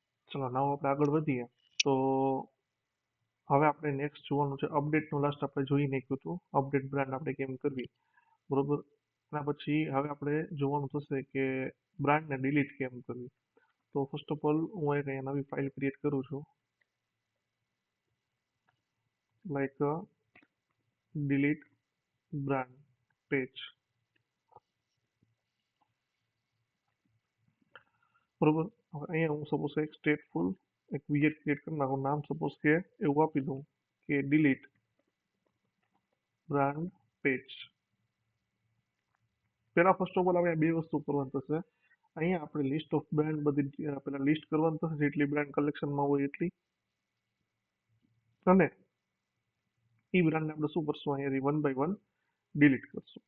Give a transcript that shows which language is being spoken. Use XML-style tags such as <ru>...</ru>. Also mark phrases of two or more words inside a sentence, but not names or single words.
<gu>ચલો now આપણે આગળ વધીએ તો હવે આપણે નેક્સ્ટ જોવાનું છે અપડેટનું લાસ્ટ આપણે જોઈ નાખ્યું હતું</gu> <en>update brand</en> <gu>આપણે કેમ કરવી બરોબર. એના પછી હવે આપણે જોવાનું થશે કે બ્રાન્ડને ડિલીટ કેમ કરવી. તો</gu> <en>first of all</en> <gu>હું એક અહીંયા નવી</gu> <en>file create</en> <gu>કરું છું</gu> <en>like delete brand page</en> <gu>બરોબર. હવે અહીંયા હું સપોઝ એક સ્ટેટફુલ એક</gu> <en>widget create</en> <gu>કરી નાખું નામ સપોઝ કે એવું આપી દઉં કે</gu> <en>delete brand page.</en> <gu>પહેલા</gu> <en>first of all</en> <gu>આપણે બે વસ્તુ કરવાની થશે. અહીંયા આપણે</gu> <en>list of brand</en> <gu>બધી પેલા લિસ્ટ કરવાની થશે જેટલી બ્રાન્ડ કલેક્શનમાં હોય એટલી, અને એ બ્રાન્ડને આપણે શું કરશું અહીંયાથી</gu> <en>one by one delete</en> <gu>કરશું.</gu>